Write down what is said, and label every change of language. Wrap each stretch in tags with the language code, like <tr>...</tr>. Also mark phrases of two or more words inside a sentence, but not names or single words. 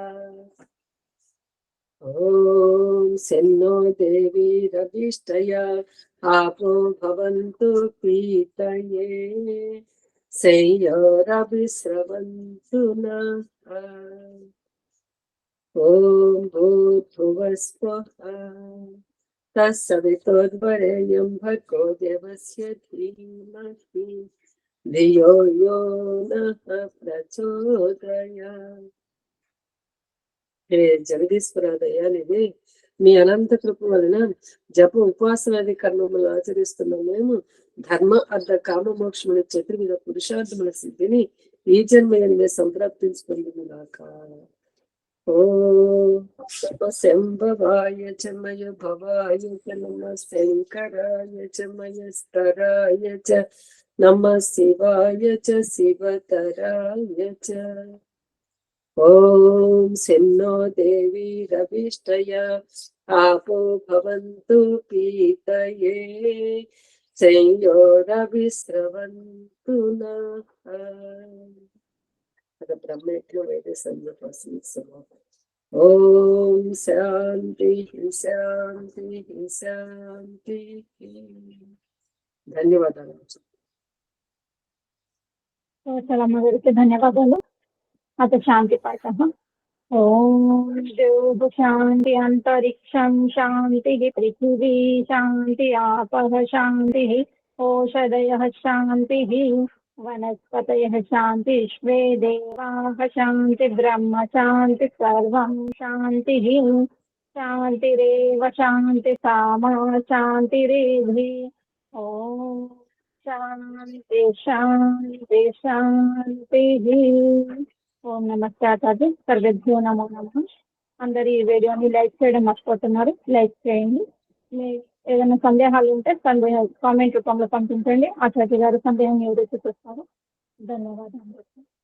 <sa>ॐ सेन्नो देवी रविष्टया आपो भवन्तु पीतये संयोरभिस्रवन्तु नः ॐ भूर्भुवस्वः तत्सवितुर्वरेण्यं भर्गो देवस्य धीमहि धियो यो नः प्रचोदयात्</sa> <te>హే జగదీశ్వర దయానిధి మీ అనంత కృప వలన జప ఉపాసనాది కర్మములు ఆచరిస్తున్న మేము ధర్మ అర్థ కామ మోక్షముల చతుర్విధ పురుషార్థముల సిద్ధిని ఈ జన్మయందే సంప్రాప్తించుకుంటున్నాక</te> <sa>ఓం శంభవాయ చ మయ భవాయ చ నమ శంకరాయ చ మయ స్తరాయ చ నమ శివాయ చ శివతరాయ చ ॐ सेन्नो देवी रविष्टया आपो भवन्तु पीतये संयोरभिस्रवन्तु नः ॐ शान्तिः शान्तिः शान्तिः ధన్యవాదాలు.</sa> <te>చాలా గారికి ధన్యవాదాలు.</te> <sa>అత శాంతి పాఠ. ఓం దేవ శాంతి అంతరిక్షం శాంతి పృథివీ శాంతి ఆపః శాంతి ఓషధయః శాంతి वनस्पतयः शान्ति विश्वे देवाः शान्ति ब्रह्म शान्ति सर्वं शान्तिः शान्तिरेव शान्ति सामा शान्तिरेधि ॐ शान्ति शान्ति शान्तिः ఓం నమస్తే ఆచార్య సర్వేభ్యో నమో నమః.</sa> <te>అందరు ఈ వీడియోని లైక్ చేయడం మర్చిపోతున్నారు, లైక్ చేయండి. మీ ఏదైనా సందేహాలు ఉంటే కామెంట్ రూపంలో పంపించండి. ఆచార్య గారు సందేహం ఎవరైతే చూస్తారో ధన్యవాదాలు.</te>